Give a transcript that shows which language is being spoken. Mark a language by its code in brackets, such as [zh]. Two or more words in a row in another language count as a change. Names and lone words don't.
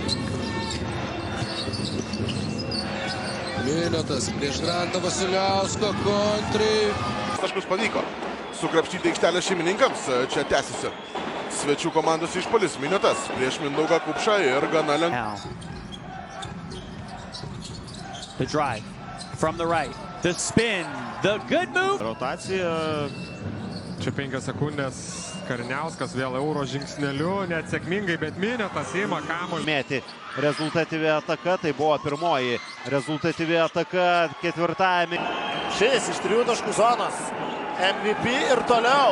[lt] Miniotas prieš Grantą Vasiliauską kontriai. Taškus pavyko sukrapštyti aikštelę šeimininkams. Čia tęsiasi svečių komandos išpuolis. Miniotas prieš Mindaugą Kupšą ir gana lengvai. [en] The drive from the right. The spin. The good move. [lt] Rotacija. Čia 5 sekundės. Karniauskas vėl euro žingsneliu. Neatsėkmingai, bet Miniotas ima kamuolį. Mėti rezultatyvi ataka. Tai buvo pirmoji rezultatyvi ataka ketvirtajame. Šis iš 3 taškų zonos. MVP ir toliau.